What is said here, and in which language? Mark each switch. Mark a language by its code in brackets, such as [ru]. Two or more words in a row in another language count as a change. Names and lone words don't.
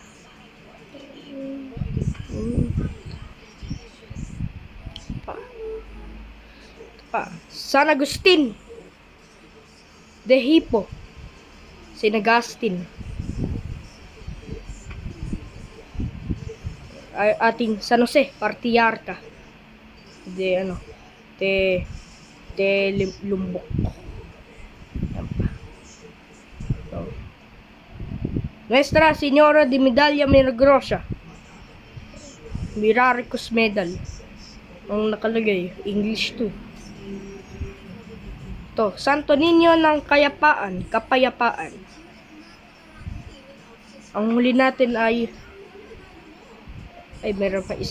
[tl] San Agustin de Hippo, Saint Augustine. Ating San Jose Patriarca de Lumbok. So, Nuestra Señora de Medalla Milagrosa, Miraculous Medal. Ang nakalagay, English to. To, Santo Niño ng Kapayapaan. Ang huli natin ay meron pa isa.